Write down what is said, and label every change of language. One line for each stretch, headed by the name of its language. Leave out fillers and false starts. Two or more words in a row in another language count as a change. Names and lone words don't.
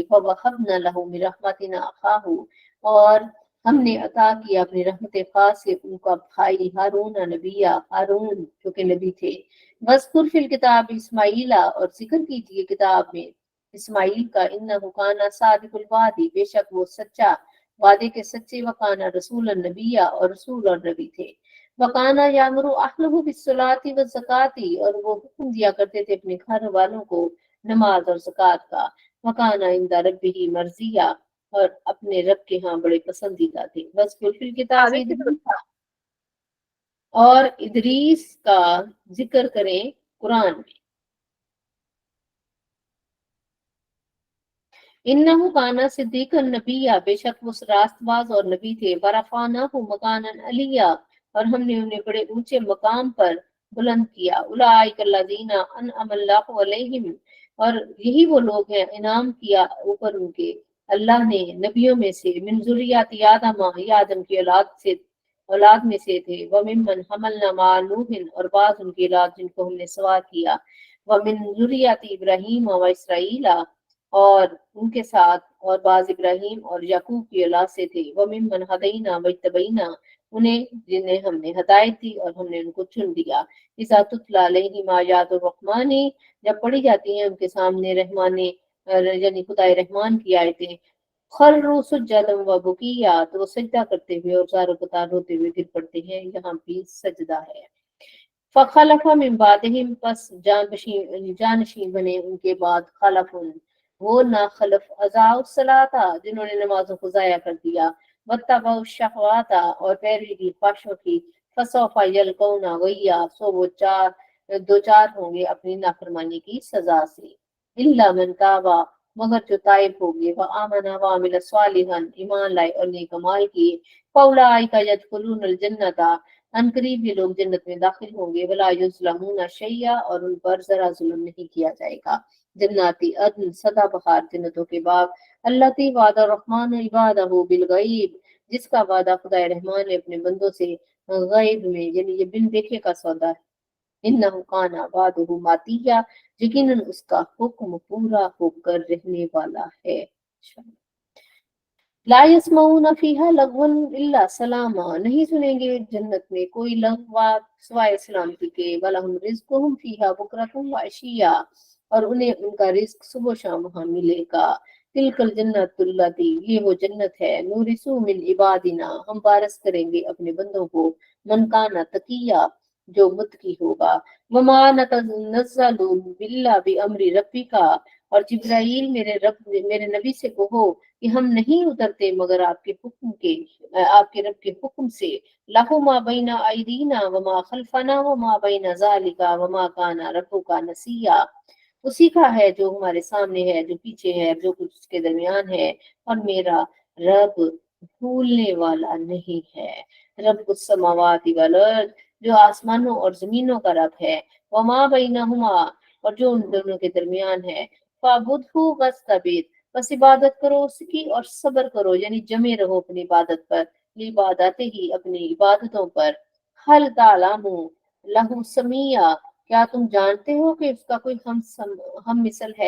Arabic: ووهبنا له من رحمتنا أخاه,
Urdu: اور ہم نے عطا کیا اپنی رحمت خاص سے ان کا بھائی ہارون نبیا، ہارون جو کہ نبی تھے.
Arabic: واذكر في الكتاب إسماعيل,
Urdu: اور ذکر کیجیے کتاب میں اسماعیل کا,
Arabic: إنه كان صادق الوعد,
Urdu: بیشک وہ سچا وعدے کے سچے,
Arabic: وكان رسولا نبيا,
Urdu: اور رسول اور نبی تھے.
Arabic: وكان يأمر أهله بالصلاة و الزكاة,
Urdu: اور وہ حکم دیا کرتے تھے اپنے گھر والوں کو نماز اور زکات کا.
Arabic: وكان عند ربه مرضيا,
Urdu: اور اپنے رب کے یہاں بڑے پسندیدہ تھے.
Arabic: بس في الكتاب إدريس,
Urdu: اور ادریس کا ذکر کریں قرآن میں.
Arabic: إنه كان صديقا نبيا,
Urdu: بیشک وہ راستباز اور نبی تھے.
Arabic: ورفعناه مكانا عليا,
Urdu: اور ہم نے انہیں بڑے اونچے مقام پر بلند کیا.
Arabic: أولئك الذين أنعم الله عليهم,
Urdu: اور یہی وہ لوگ ہیں انعام کیا اوپر ان کے اللہ نے نبیوں میں سے,
Arabic: من ذرية آدم,
Urdu: یہ آدم کی اولاد میں سے تھے.
Arabic: و ممن حملنا مع نوح,
Urdu: اور بعض ان کی اولاد جن کو ہم نے سوار کیا.
Arabic: و من ذرية إبراهيم و إسرائيل,
Urdu: اور ان کے ساتھ اور بعض ابراہیم اور یعقوب کی اولاد سے تھے.
Arabic: و ممن هدينا واجتبينا,
Urdu: انہیں جنہیں ہم نے ہدایت دی اور ہم نے ان کو چن لیا.
Arabic: إذا تتلى عليهم آيات الرحمن,
Urdu: جب پڑھی جاتی ہیں ان کے سامنے رحمانے یعنی خدائے رحمان کی آیتیں,
Arabic: خروا سجدا و بكيا,
Urdu: تو وہ سجدہ کرتے ہوئے اور زارو قطار ہوتے ہوئے گر پڑتے ہیں. یہاں بھی سجدہ ہے.
Arabic: فخلف من بعدهم,
Urdu: پس جانشین بنے ان کے بعد,
Arabic: خلف و نا خلف، أضاعوا الصلاة,
Urdu: جنہوں نے نمازوں کو ضائع کر دیا.
Arabic: واتبعوا الشهوات,
Urdu: اور پیروی کی خواہشوں کی.
Arabic: فسوف يلقون غيا,
Urdu: سو وہ دو چار ہوں گے اپنی نافرمانی کی سزا سے.
Arabic: إلا من تاب,
Urdu: مگر جو تائب ہوں گے,
Arabic: و آمن و عمل صالحا,
Urdu: ایمان لائے اور نیک اعمال کیے.
Arabic: فأولئك يدخلون الجنة,
Urdu: عنقریب یہ لوگ جنت میں داخل ہوں گے.
Arabic: ولا يظلمون شيئا,
Urdu: اور ان پر ذرا ظلم نہیں کیا جائے گا.
Arabic: جنات عدن,
Urdu: سدا بہار جنتوں کے باغ.
Arabic: التي وعد الرحمن عباده بالغيب,
Urdu: جس کا وعدہ خدا رحمان نے اپنے بندوں سے غیب میں، یعنی یہ بن دیکھے کا سودا ہے.
Arabic: إنه كان وعده مأتيا,
Urdu: یقیناً اس کا حکم پورا ہو کر رہنے والا ہے.
Arabic: لا يسمعون فيها لغوا إلا سلاما,
Urdu: نہیں سنیں گے جنت میں کوئی لغو سوائے سلامتی کے.
Arabic: ولهم رزقهم فيها بكرة و عشيا,
Urdu: اور انہیں ان کا رزق صبح شام وہاں ملے گا.
Arabic: تلك الجنة التي,
Urdu: یہ وہ جنت ہے.
Arabic: نورث من عبادنا,
Urdu: ہم وارث کریں گے اپنے بندوں کو.
Arabic: من كان تقيا,
Urdu: جو متقی ہوگا.
Arabic: وما نتنزل بلا ب أمر ربك,
Urdu: اور جبرائیل میرے نبی سے کہو کہ ہم نہیں اترتے مگر آپ کے حکم کے، آپ کے رب کے حکم سے.
Arabic: له ما بين أيدينا وما خلفنا وما بين ذلك وما كان ربك نسيا,
Urdu: اسی کا ہے جو ہمارے سامنے ہے، جو پیچھے ہے، جو کچھ اس کے درمیان ہے. اور میرا رب بھولنے والا نہیں ہے.
Arabic: رب السماوات و الأرض,
Urdu: جو آسمانوں اور زمینوں کا رب ہے.
Arabic: وما بينهما,
Urdu: اور جو ان دونوں کے درمیان ہے.
Arabic: فاعبده واصطبر,
Urdu: بس عبادت کرو اس کی اور صبر کرو، یعنی جمے رہو اپنی عبادت پر. عبادت ہی، اپنی عبادتوں پر.
Arabic: هل تعلم له سميا,
Urdu: کیا تم جانتے ہو کہ اس کا کوئی ہم مثل ہے.